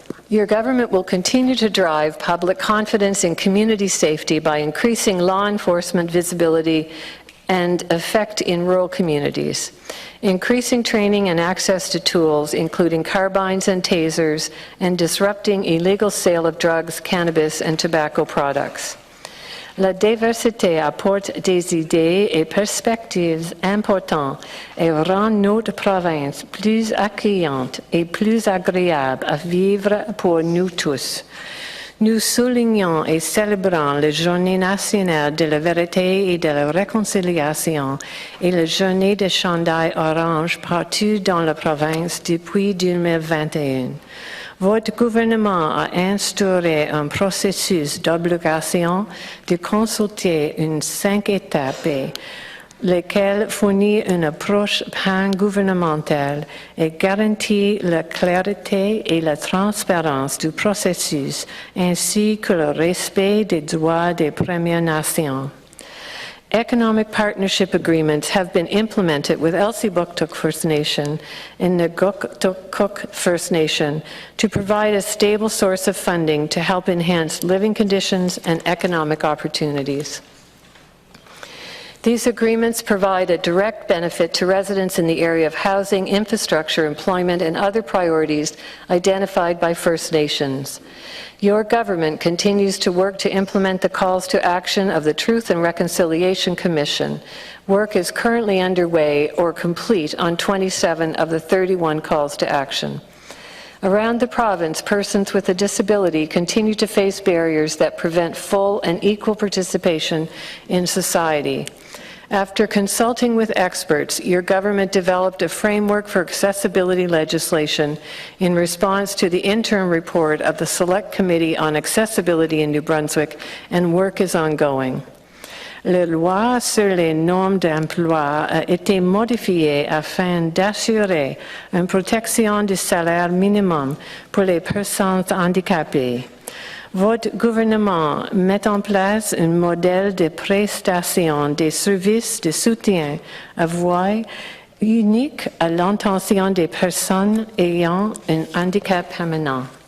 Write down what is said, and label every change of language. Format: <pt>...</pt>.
<en>Your government will continue to drive public confidence in community safety by increasing law enforcement visibility and effect in rural communities, increasing training and access to tools, including carbines and tasers, and disrupting illegal sale of drugs, cannabis, and tobacco products.</en> <fr>La diversité apporte des idées et perspectives importantes et rend notre province plus accueillante et plus agréable à vivre pour nous tous. Nous soulignons et célébrons la Journée nationale de la vérité et de la réconciliation et la Journée de chandail orange partout dans la province depuis 2021. Votre gouvernement a instauré un processus d'obligation de consulter une 5 étapes, lequel fournit une approche pan-gouvernementale et garantit la clarté et la transparence du processus, ainsi que le respect des droits des Premières Nations.</fr> <en>Economic partnership agreements have been implemented with Elsipogtog First Nation and the Cook First Nation to provide a stable source of funding to help enhance living conditions and economic opportunities. These agreements provide a direct benefit to residents in the area of housing, infrastructure, employment, and other priorities identified by First Nations. Your government continues to work to implement the calls to action of the Truth and Reconciliation Commission. Work is currently underway or complete on 27 of the 31 calls to action. Around the province, persons with a disability continue to face barriers that prevent full and equal participation in society. After consulting with experts, your government developed a framework for accessibility legislation in response to the interim report of the Select Committee on Accessibility in New Brunswick, and work is ongoing.</en> <fr>La loi sur les normes d'emploi a été modifiée afin d'assurer une protection du salaire minimum pour les personnes handicapées. Votre gouvernement met en place un modèle de prestation des services de soutien à voix unique à l'intention des personnes ayant un handicap permanent.</fr>